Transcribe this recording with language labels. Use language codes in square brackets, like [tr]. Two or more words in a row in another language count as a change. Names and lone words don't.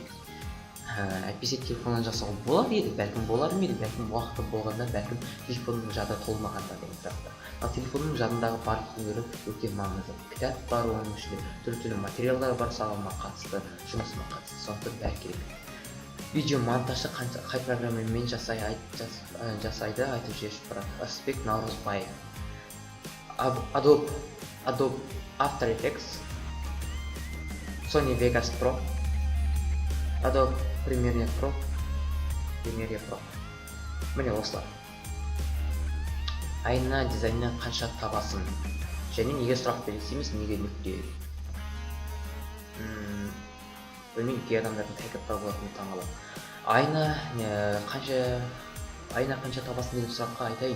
[kk] Әйтпесе телефоннан жасауға болар еді, бәлкім болар ма еді, бәлкім уақыты болғанда, бәлкім телефонның жады толмағанда деген сияқты. Ал телефонның жадындағы барлық дүниелер өте маңызды. Кітап бар, оның ішінде түрлі материалдар бар, салама қатысты, жұмысыма қатысты, сондықтан бәрі керек. Видео монтажды қай программамен жасайды айтып жіберші бірақ. Аспект Наурызбаев. Adobe After Effects, Sony Vegas Pro, Adobe Premiere Pro. Міне осылар. Айына дизайннан қанша табасың? Және неге сұрақ белгісі емес, неге нүкте? Білмеймін, кей адамдардың тәкаппар болатынын таңғаламын. Айына қанша табасың деген сұраққа айтайын.